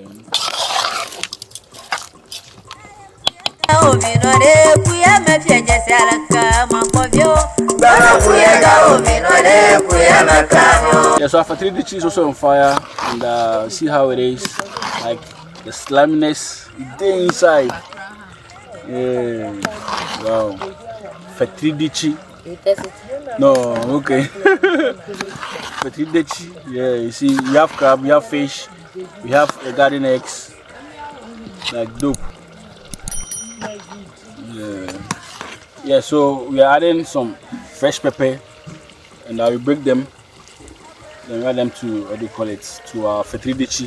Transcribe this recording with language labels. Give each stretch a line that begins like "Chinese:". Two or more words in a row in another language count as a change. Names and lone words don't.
English: Yeah, so after 3 the cheese also on fire, and see how it is, like the sliminess is inside. Yeah, wow. FETRI DETSI. No, okay. FETRI DETSI. Yeah, you see, we have crab, we have fish, we have garden eggs, like dope. Yeah, so we are adding some fresh pepper, and I will break them, then add them to what do you call it, to our FETRI DETSI.